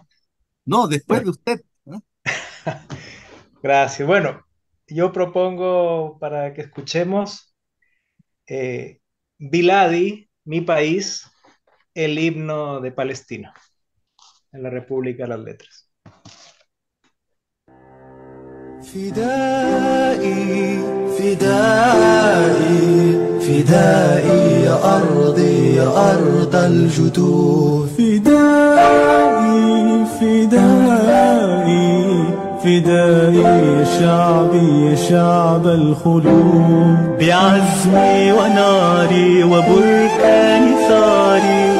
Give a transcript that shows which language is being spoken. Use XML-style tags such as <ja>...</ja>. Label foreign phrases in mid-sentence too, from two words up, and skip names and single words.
<es>No, después Bueno, de usted. ¿Eh? gracias. Bueno, yo propongo para que escuchemos Biladi, mi país, el himno de Palestina, en la República de las Letras.</es> <ar>فدائي فدائي فدائي يا أرضي يا أرض الجدود فدائي فدائي فدائي يا شعبي يا شعب الخلود بعزمي وناري وبركان ثاري</ar>